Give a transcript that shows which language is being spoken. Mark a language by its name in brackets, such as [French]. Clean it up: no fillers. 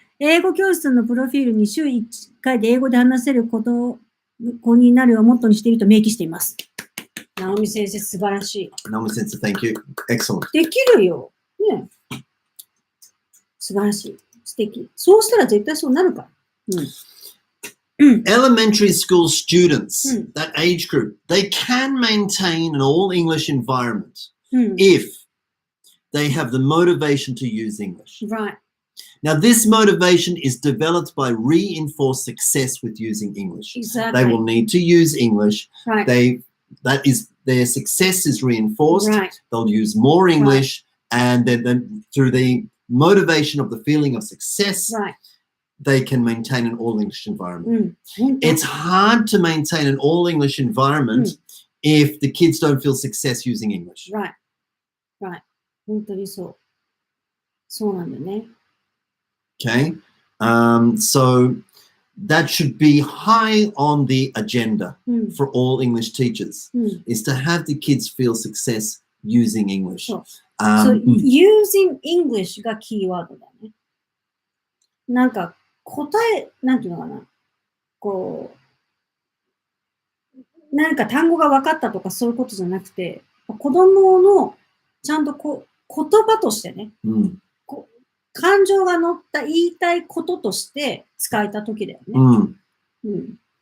[Japanese] 英語教室のプロフィールに週1回で英語で話せる子になるをモットーにしていると明記しています。直美先生、素晴らしい。 [English] Naomi Sensei, thank you. Excellent. [Japanese] できるよ。ね。素晴らしい。素敵。そうしたら絶対そうなるから。 [English] Elementary school students, that age group, they can maintain an all English environment if they have the motivation to use English. Right. Now, this motivation is developed by reinforced success with using English. Exactly. They will need to use English. Right. Their success is reinforced. Right. They'll use more English, and then through the motivation of the feeling of success, they can maintain an all English environment. It's hard to maintain an all English environment if the kids don't feel success using English. Right. Right. [Japanese] 本当にそう。そうなんだよね。 [English] Okay. So that should be high on the agenda for all English teachers, is to have the kids feel success using English. So using English [Japanese] がキーワードだね。なんかなんていうのかな。こう、何か単語が分かったとかそういうことじゃなくて、子供のちゃんと言葉としてね、感情が乗った言いたいこととして使えたときだよね。